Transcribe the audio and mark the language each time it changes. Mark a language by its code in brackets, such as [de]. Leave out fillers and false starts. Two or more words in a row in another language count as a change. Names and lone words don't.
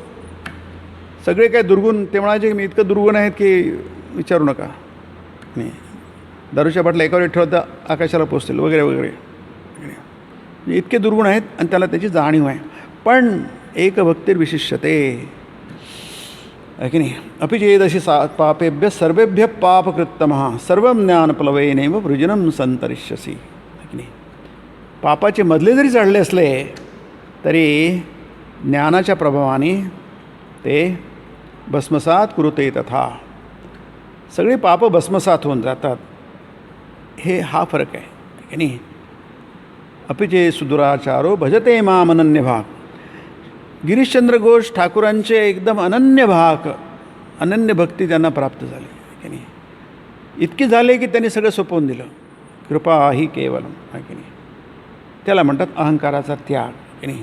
[mr] सगळे काय दुर्गुण, ते म्हणायचे की मी इतकं दुर्गुण आहेत की विचारू नका नाही. दारूच्या बाटल्या एकावर ठेवता आकाशाला पोचतील वगैरे वगैरे. इतके दुर्गुण आहेत आणि त्याला त्याची जाणीव आहे. पण एक भक्तिर्विशिष्यते आहे की नाही. [sa] अपि चेदशी पापेभ्य सर्वेभ्य पापकृत्तमः सर्वं ज्ञानप्लवेनैव वृजनं संतरिष्यसि [mr] आहे की नाही. पापाचे मधले जरी चढले असले तरी ज्ञानाच्या प्रभावाने ते [sa] भस्मसात कुरुते तथा, [mr] सगळे पाप भस्मसात होऊन जातात. हा फरक आहे की नाही. [sa] अपिचे सुदुराचारो भजते माम अनन्य भाग. [mr] गिरीशचंद्र घोष ठाकूरांचे एकदम अनन्य भाग, अनन्य भक्ती त्यांना प्राप्त झाली की नाही. इतकी झाले की त्यांनी सगळं सोपवून दिलं. [sa] कृपा ही केवलम [mr] आहे की नाही. त्याला म्हणतात अहंकाराचा त्याग की नाही.